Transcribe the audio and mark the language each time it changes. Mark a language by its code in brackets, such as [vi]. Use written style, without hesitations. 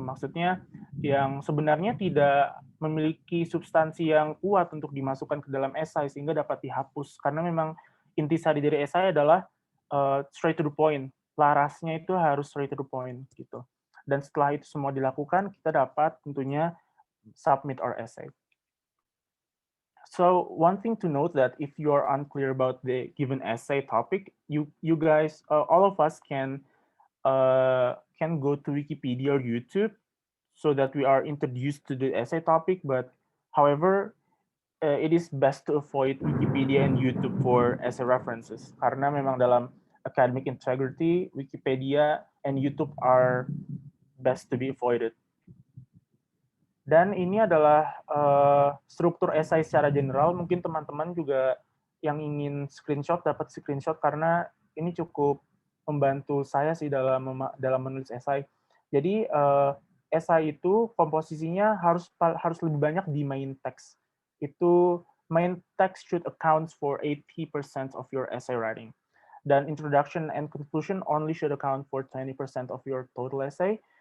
[id] Maksudnya yang sebenarnya tidak memiliki substansi yang kuat untuk dimasukkan ke dalam esai sehingga dapat dihapus. Karena memang intisari dari esai adalah [en] straight to the point. [id] Larasnya itu harus [en] straight to the point [id] gitu. Dan setelah itu semua dilakukan, kita dapat tentunya [en] submit our essay. So one thing to note that if you are unclear about the given essay topic, you guys, all of us can go to Wikipedia or YouTube so that we are introduced to the essay topic. But however, it is best to avoid Wikipedia and YouTube for essay references, [id] karena memang dalam [en] academic integrity, Wikipedia and YouTube are best to be avoided. [id] Dan ini adalah struktur esai secara general. Mungkin teman-teman juga yang ingin screenshot dapat screenshot, karena ini cukup membantu saya sih dalam menulis esai. Jadi esai itu komposisinya harus lebih banyak di main text. [en] Itu main text should account for 80% of your essay writing. Dan introduction and conclusion only should account for 20% of your total essay.